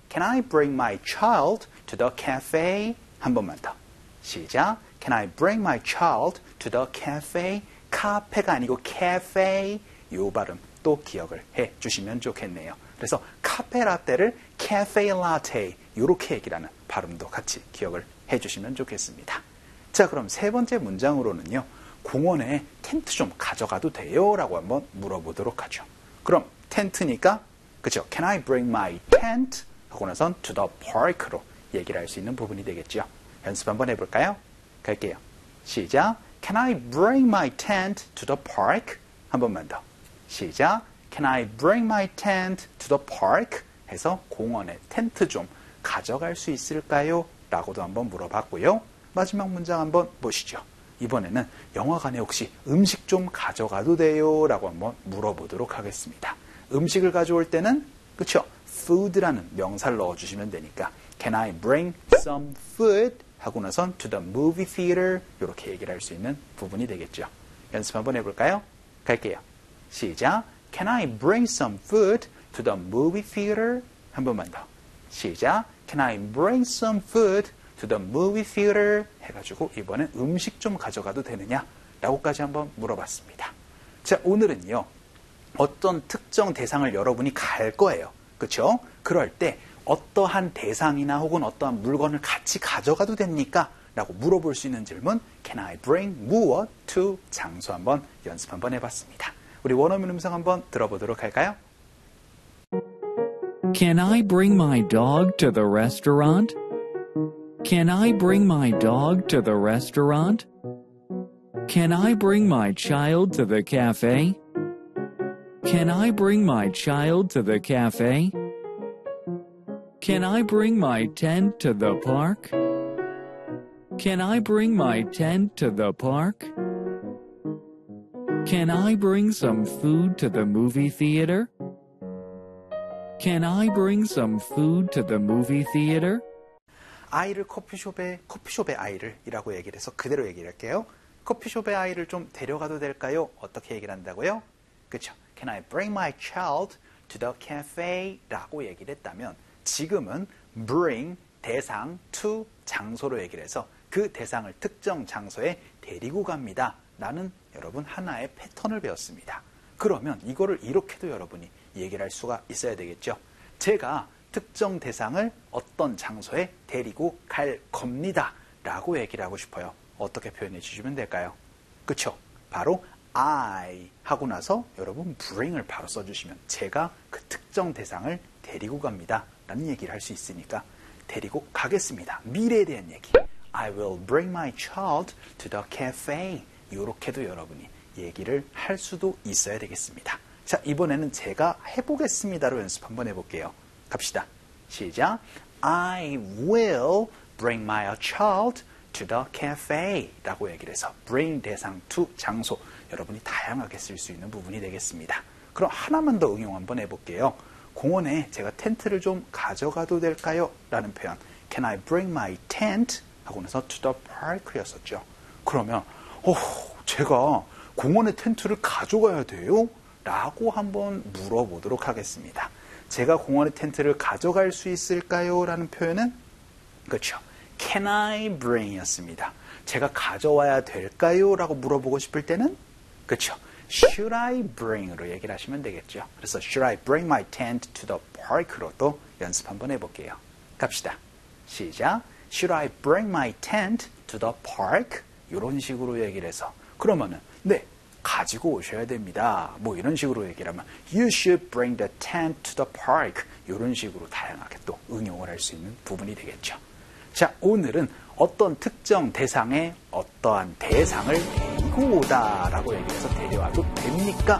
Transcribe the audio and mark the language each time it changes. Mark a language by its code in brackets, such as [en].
[en] Can I bring my child to the cafe? [ko] 한 번만 더. 시작. [en] Can I bring my child to the cafe? [ko] 카페가 아니고 cafe. 이 발음 또 기억을 해 주시면 좋겠네요. 그래서 카페 라떼를 cafe latte 이렇게 얘기하는 발음도 같이 기억을 해 주시면 좋겠습니다. 자, 그럼 세 번째 문장으로는요. 공원에 텐트 좀 가져가도 돼요? 라고 한번 물어보도록 하죠. 그럼 텐트니까 그쵸? [en] Can I bring my tent? [ko] 하고 나선 [en] to the park [ko] 로 얘기를 할 수 있는 부분이 되겠죠. 연습 한번 해볼까요? 갈게요. 시작. [en] Can I bring my tent to the park? [ko] 한 번만 더. 시작. [en] Can I bring my tent to the park? [ko] 해서 공원에 텐트 좀 가져갈 수 있을까요? 라고도 한번 물어봤고요. 마지막 문장 한번 보시죠. 이번에는 영화관에 혹시 음식 좀 가져가도 돼요? 라고 한번 물어보도록 하겠습니다. 음식을 가져올 때는 그쵸? food라는 명사를 넣어주시면 되니까 [en] Can I bring some food? [ko] 하고 나선 [en] to the movie theater [ko] 이렇게 얘기를 할 수 있는 부분이 되겠죠. 연습 한번 해볼까요? 갈게요. 시작. [en] Can I bring some food to the movie theater? [ko] 한 번만 더. 시작. [en] Can I bring some food to the movie theater? [ko] 해가지고 이번엔 음식 좀 가져가도 되느냐? 라고까지 한번 물어봤습니다. 자, 오늘은요. 어떤 특정 대상을 여러분이 갈 거예요. 그쵸? 그럴 때 어떠한 대상이나 혹은 어떠한 물건을 같이 가져가도 됩니까? 라고 물어볼 수 있는 질문 [en] Can I bring [ko] 무엇 to 장소 한번 연습 한번 해봤습니다. 우리 원어민 음성 한번 들어보도록 할까요? [en] Can I bring my dog to the restaurant? Can I bring my dog to the restaurant? Can I bring my child to the cafe? Can I bring my child to the cafe? Can I bring my tent to the park? Can I bring my tent to the park? Can I bring some food to the movie theater? Can I bring some food to the movie theater? [ko] 아이를 커피숍에 아이를이라고 얘기를 해서 그대로 얘기를 할게요. 커피숍에 아이를 좀 데려가도 될까요? 어떻게 얘기를 한다고요? 그쵸? [en] Can I bring my child to the cafe? [ko] 라고 얘기를 했다면 지금은 bring, 대상, to, 장소로 얘기를 해서 그 대상을 특정 장소에 데리고 갑니다. 라는 여러분 하나의 패턴을 배웠습니다. 그러면 이거를 이렇게도 여러분이 얘기를 할 수가 있어야 되겠죠. 제가 특정 대상을 어떤 장소에 데리고 갈 겁니다. 라고 얘기를 하고 싶어요. 어떻게 표현해 주시면 될까요? 그쵸? 바로 I 하고 나서 여러분 bring을 바로 써주시면 제가 그 특정 대상을 데리고 갑니다. 라는 얘기를 할 수 있으니까 데리고 가겠습니다. 미래에 대한 얘기. [en] I will bring my child to the cafe. [ko] 이렇게도 여러분이 얘기를 할 수도 있어야 되겠습니다. 자, 이번에는 제가 해보겠습니다로 연습 한번 해볼게요. 갑시다. 시작. [en] I will bring my child to the cafe. [ko] 라고 얘기를 해서 bring 대상 to 장소. 여러분이 다양하게 쓸 수 있는 부분이 되겠습니다. 그럼 하나만 더 응용 한번 해볼게요. 공원에 제가 텐트를 좀 가져가도 될까요? 라는 표현. [en] Can I bring my tent? [ko] 하고 나서 [en] to the park 였었죠. [ko] 그러면 제가 공원에 텐트를 가져가야 돼요? 라고 한번 물어보도록 하겠습니다. 제가 공원에 텐트를 가져갈 수 있을까요? 라는 표현은 그렇죠. [en] Can I bring [ko] 였습니다. 제가 가져와야 될까요? 라고 물어보고 싶을 때는 그렇죠. [en] Should I bring?으로 [ko] 얘기를 하시면 되겠죠. 그래서 [en] Should I bring my tent to the park?으로도 [ko] 연습 한번 해볼게요. 갑시다. 시작. [en] Should I bring my tent to the park? [ko] 이런 식으로 얘기를 해서 그러면은 네, 가지고 오셔야 됩니다. 뭐 이런 식으로 얘기를 하면 [en] You should bring the tent to the park. [ko] 이런 식으로 다양하게 또 응용을 할 수 있는 부분이 되겠죠. 자, 오늘은 어떤 특정 대상에 어떠한 대상을 오다 라고 얘기해서 데려와도 됩니까?